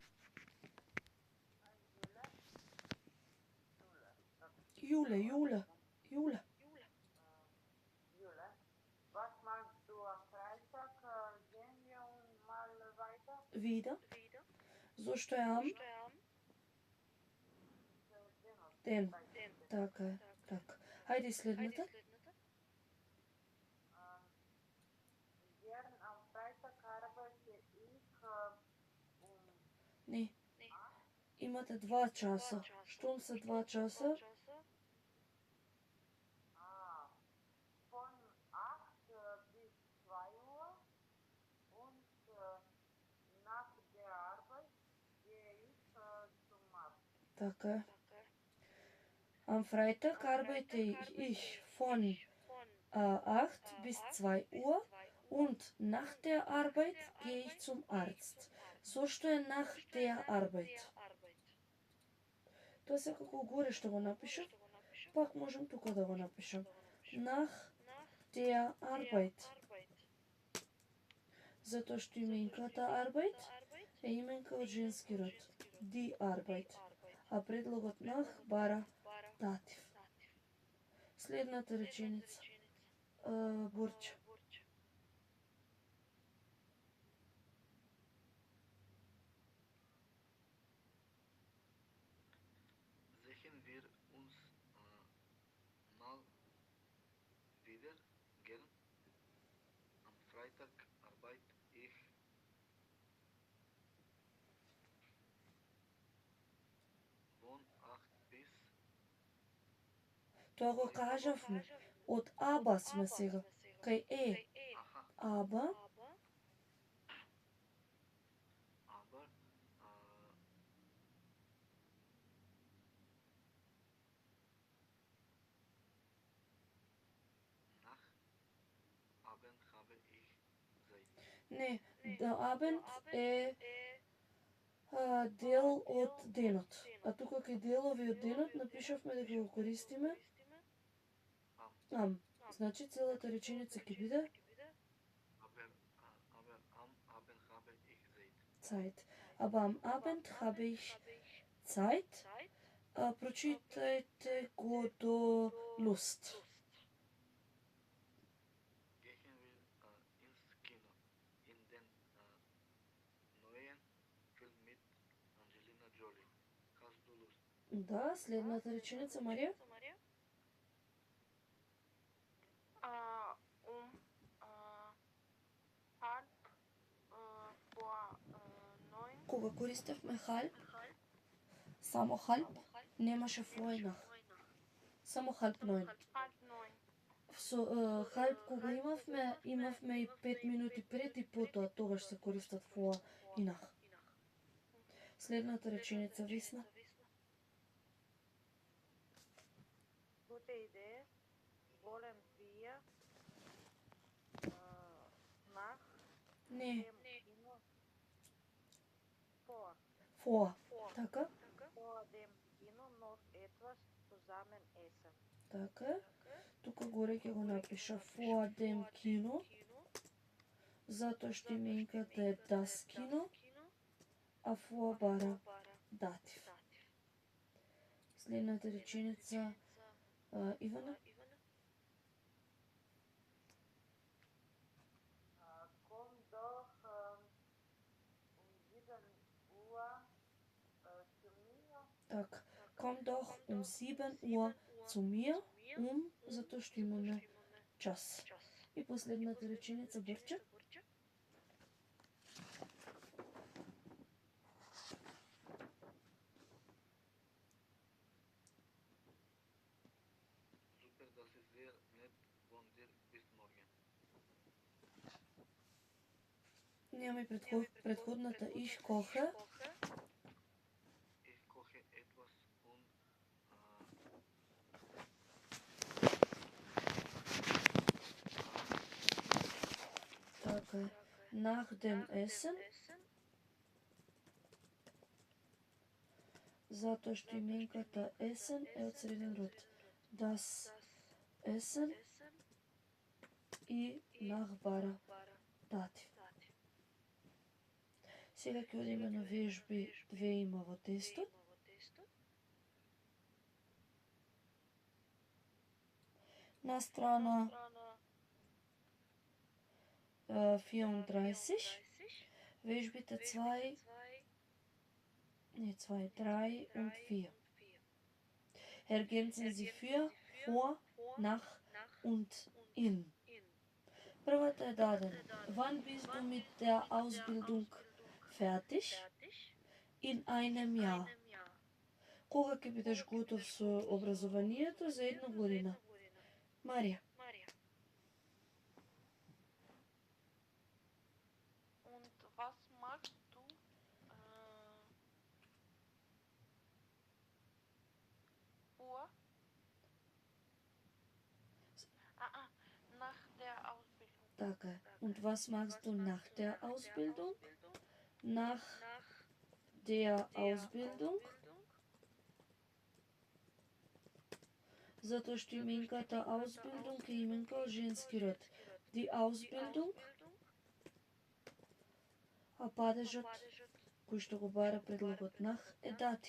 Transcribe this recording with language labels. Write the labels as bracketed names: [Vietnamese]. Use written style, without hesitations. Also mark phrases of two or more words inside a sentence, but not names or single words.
[Macedonian] Јуле. [German] Jule. Jule. Was machst du am Freitag? Gehen wir mal weiter? Wieder. [Macedonian] Зошто е ам? Ден. Така е. Така. Хајде следната. [German] Gern am Freitag arbeite ich [Macedonian] Не. Имате 2 часа. Штом се 2 часа? [German] von 8 bis 2 Uhr und nach der Arbeit gehe ich zum Arzt. [Macedonian] Така е. [German] Am Freitag arbeite ich von 8 bis 2 Uhr und nach der Arbeit gehe ich zum Arzt. [Macedonian] Зошто е [German] nach der Arbeit? [Macedonian] Тоа секако горе што го напишав, пак можам тука да го напишам. [German] Nach der Arbeit. [Macedonian] Затоа што именката Arbeit е именка од женски род. [German] Die Arbeit. [Macedonian] А предлогот nach бара датив. Следната реченица. Борче. [German] Sehen wir uns mal wieder gern. Am Freitag arbeite ich von 8 bis [Macedonian] Тоа го кажавме. Од Аба сме сега. Кај е. [German] Aha, [Macedonian] Аба. [German] aber nach Abend habe ich Zeit. [Macedonian] Не, да Абенд е дел од денот. А тука кај делови од денот напишавме дека го користиме ам. Значи целата реченица ќе биде [German] Aber am Abend habe ich Zeit. Zeit. Aber am Abend habe ich Zeit. [Macedonian] Прочитајте го до Lust. [German] Gehen wir ins Kino in den neuen Film mit Angelina Jolie. Hast du Lust? [Macedonian] Да, следната реченица, Марија. [German] Halb vor 9. [Macedonian] Кога користевме halb, само halb, немаше фојнах. Само halb 9. [German] Halb 9. [Macedonian] Со halb кога имавме и 5 минути пред и потоа, тогаш се користат фоа и нах. Следната реченица, Весна. [German] Gute Idee. Wollen wir nach [Macedonian] Не, [German] dem Kino [Macedonian] фоа. Така, [German] vor dem Kino noch etwas zusammen essen? [Macedonian] така. Тука горе ќе го напиша [German] vor dem Kino, [Macedonian] затоа што именката е [German] das Kino, [Macedonian] а vor бара датив. Следната реченица, Ивана. [German] Komm doch um 7 Uhr zu mir. Така, komm doch um 7 Uhr zu mir, [Macedonian] затоа што имаме час. И последната реченица, Борче. [German] Super, das ist sehr nett von dir. Bis morgen. [Macedonian] Нема и предходната [German] ich koche. Ich koche etwas und [Macedonian] Така е. [German] Nach dem Essen. [Macedonian] Затоа што именката Essen е од среден род. [German] Das Essen [Macedonian] и nach бара датив. Сега ќе одиме на вежби 2 има во тестот. На страна 34 вежбите 2, 3 und 4. [German] Ergänzen Sie für, vor, nach und in. [Macedonian] Првата е дадена. [German] Wann bist du mit der Ausbildung fertig? In einem Jahr. [Macedonian] Кога ќе бидеш готов со образованието? За 1 година. Марија. [German] Und was machst du vor? Nach der Ausbildung. [Macedonian] Така е. [German] Und was machst du nach der Ausbildung? Nach der Ausbildung. [Macedonian] Затоа што именката Ausbildung е именка од женски род. [German] Die Ausbildung, [Macedonian] а падежот кој што го бара предлогот nach е датив.